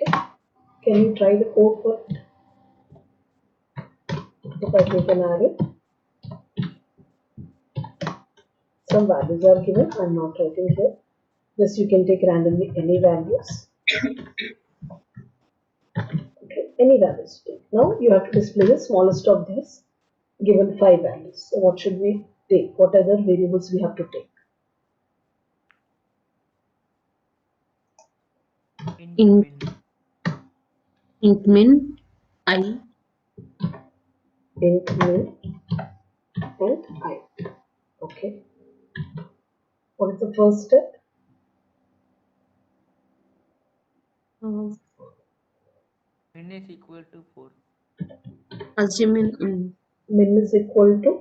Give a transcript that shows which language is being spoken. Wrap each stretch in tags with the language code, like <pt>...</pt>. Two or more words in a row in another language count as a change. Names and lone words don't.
<en>Can you try the code for it? If I take an array, some values are given. I'm not writing here. Just you can take randomly any values. Okay, any values. Now you have to display the smallest of these given 5 values. So what should we take? What other variables we have to take? Int Int, min. int min, I, Int min and I. Okay. What is the first step? uh, Min is equal to 4. assuming, Min is equal to</en>